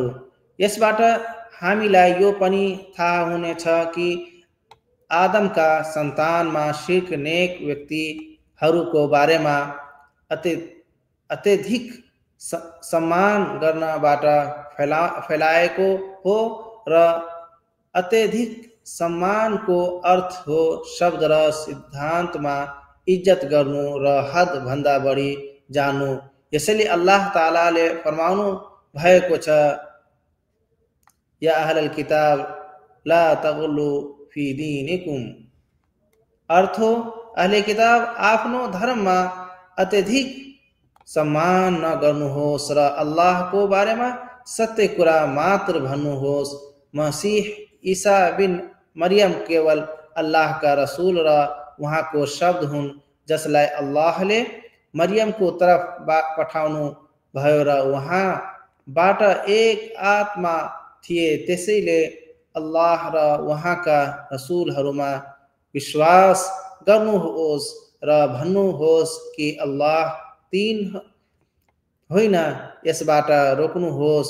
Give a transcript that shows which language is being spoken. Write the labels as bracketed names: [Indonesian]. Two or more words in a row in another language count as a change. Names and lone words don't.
[Nepali] यसबाट हामीलाई यो पनि थाहा हुनेछ कि आदमका सन्तानमा शिर्क नेक व्यक्तिहरूको बारेमा अत्यधिक सम्मान गर्नबाट फैलाएको हो र अत्यधिक सम्मानको अर्थ हो शब्द र सिद्धान्तमा इज्जत गर्नु र हद भन्दा बढी जानु। यसैले अल्लाह तालाले फरमाउनु भएको छ, [Arabic] يا أهل الكتاب لا تغلوا في دينكم. [Nepali] अर्थ हो, अहले किताब आफ्नो धर्ममा अत्यधिक सम्मान न गर्नुहोस् र अल्लाहको बारेमा सत्य कुरा मात्र भन्नुहोस्। मसीह ईसा बिन मरियम केवल अल्लाहका रसूल र उहाँको शब्द हुन्, जसलाई अल्लाहले मरियमको तरफ पठाउनु भयो र उहाँबाट एक आत्मा थिए। त्यसैले अल्लाह र उहाँका रसूलहरूमा विश्वास गर्नुहोस् र भन्नुहोस् कि अल्लाह तीन होइन, यसबाट रोक्नुहोस्।